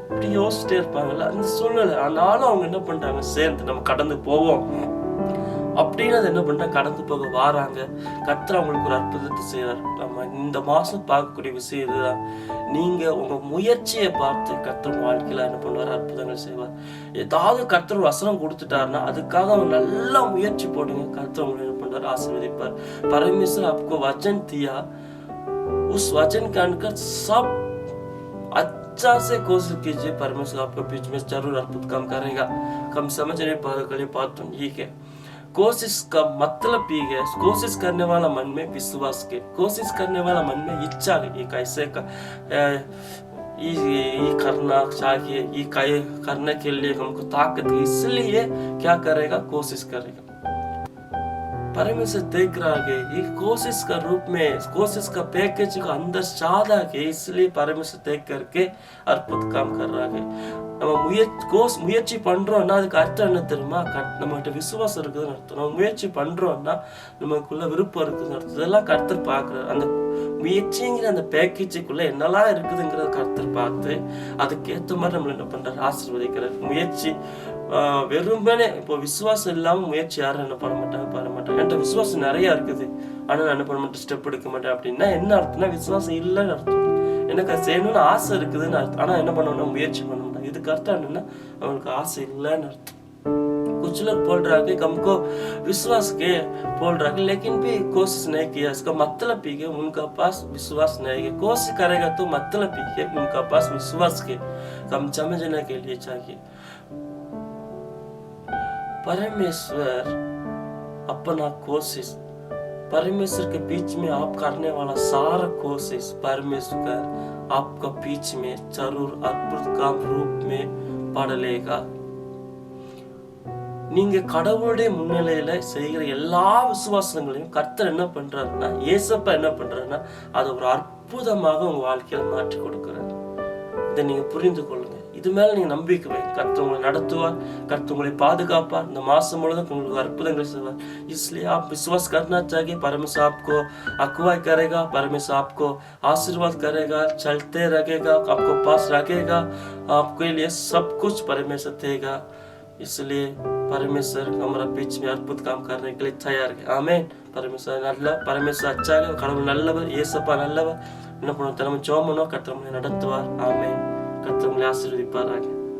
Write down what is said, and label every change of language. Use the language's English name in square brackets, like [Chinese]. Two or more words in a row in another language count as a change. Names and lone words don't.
[Tamil] இப்படி யோசிச்சுட்டே இருப்பாங்கல்ல அந்த சூழ்நிலை. ஆனாலும் அவங்க என்ன பண்றாங்க, சேர்ந்து நம்ம கடந்து போவோம் அப்படின்னு அதை என்ன பண்றாங்க, கடந்து போக வாராங்க. கர்த்தர் அவங்களுக்கு ஒரு அற்புதத்தை செய்யறாரு. நம்ம இந்த மாசம் பார்க்கக்கூடிய விஷயம் இதுதான். நீங்க உங்க முயற்சியை பார்த்து கர்த்தர் வாழ்க்கையில என்ன பண்ணுவார், அற்புதங்கள் செய்வார். ஏதாவது கர்த்தர் வசனம் கொடுத்துட்டாருன்னா அதுக்காக அவங்க நல்லா முயற்சி போடுங்க. கர்த்தர் உங்களை என்ன பண்றாரு, ஆசீர்வதிப்பார். [Hindi] परमेश्वर आपको वचन दिया, उस वचन के अनुसार सब अच्छा से कोशिश कीजिए। परमेश्वर आपके बीच में जरूर अद्भुत काम करेगा। कम समझ नहीं पाए बात तो ठीक है। कोशिश का मतलब भी है, कोशिश करने वाला मन में विश्वास के, कोशिश करने वाला मन में इच्छा है, ये कैसे ये करना चाहिए, ये करने के लिए हमको ताकत है, इसलिए क्या करेगा, कोशिश करेगा। परमेश्वर देख रहा है ये कोशिश का रूप में, कोशिश का पैकेज का अंदर ज्यादा है, इसलिए परमेश्वर देख करके अद्भुत काम कर रहा है। [Tamil] நம்ம முயற்சி பண்றோம்னா அதுக்கு அர்த்தம் என்ன தெரியுமா, நம்மகிட்ட விசுவாசம் இருக்குதுன்னு அர்த்தம். நம்ம முயற்சி பண்றோம்னா நமக்குள்ள விருப்பம் இருக்குதுன்னு அர்த்தம். இதெல்லாம் கர்த்தர் பார்க்கிறார். அந்த முயற்சிங்கிற அந்த பேக்கேஜுக்குள்ள என்னெல்லாம் இருக்குதுங்கிறத கர்த்தர் பார்த்து அதுக்கேற்ற மாதிரி நம்மள என்ன பண்றாரு, ஆசீர்வதிக்கிறார். முயற்சி வெறுமனே இப்போ விசுவாசம் இல்லாம முயற்சி யாரும் என்ன பண்ண மாட்டாங்க. என்கிட்ட விசுவாசம் நிறைய இருக்குது ஆனா நான் என்ன பண்ண மாட்டேன், ஸ்டெப் எடுக்க மாட்டேன் அப்படின்னா என்ன அர்த்தம்னா விசுவாசம் இல்லைன்னு அர்த்தம். எனக்கு அது செய்யணும்னு ஆசை இருக்குதுன்னு அர்த்தம், ஆனா என்ன பண்ணணும், முயற்சி பண்ண மாட்டாங்க. இதுக்கு அர்த்தம் என்னன்னா அவங்களுக்கு ஆசை இல்லைன்னு அர்த்தம். [Hindi] कुछ लोग बोल रहा है कि हमको विश्वास के बोल रहा है लेकिन भी कोशिश नहीं किया, इसका मतलब भी है उनका पास विश्वास नहीं है। कोशिश करेगा तो मतलब भी है उनका पास विश्वास के हम समझने के लिए चाहिए। परमेश्वर अपना कोशिश, परमेश्वर के बीच में आप करने वाला सारा कोशिश परमेश्वर आपका बीच में जरूर अद्भुत काम रूप में पढ़ लेगा। [Tamil] நீங்க கடவுளுடைய முன்னிலையில செய்கிற எல்லா விசுவாசங்களையும் கர்த்தர் என்ன பண்றாருன்னா, ஏசப்பா என்ன பண்றாருன்னா அதை ஒரு அற்புதமாக உங்க வாழ்க்கையில மாற்றி கொடுக்கிறார். இதை நீங்க புரிந்து கொள்ளுங்க. இது மேல நீங்க நம்பிக்கை வைங்க. கர்த்தர் உங்களை நடத்துவார், கர்த்தர் உங்களை பாதுகாப்பார். இந்த மாசம் முழுவதும் உங்களுக்கு अद्भुतங்கள் செய்வார். [Hindi] इसलिए आप विश्वास करना चाहिए। परमेश्वर आपको अगुवाई करेगा, परमेश्वर आपको आशीर्वाद करेगा, चलते रहेगा, आपको पास रखेगा, आपके लिए सब कुछ परमेश्वर देगा। इसलिए परमेश्वर हमारा बीच में अद्भुत काम करने के लिए तैयार है। आमीन। परमेश्वर अच्छा है, [Tamil] கடவுள் நல்லவர், இயேசுப்பா நல்லவர். என்ன பண்ணுவோம், நம்ம ஜெபம் பண்ணுவோம், கர்த்தர் நம்மை நடத்துவார். ஆமென். கர்த்தர் உங்களை ஆசீர்வதிப்பாராக.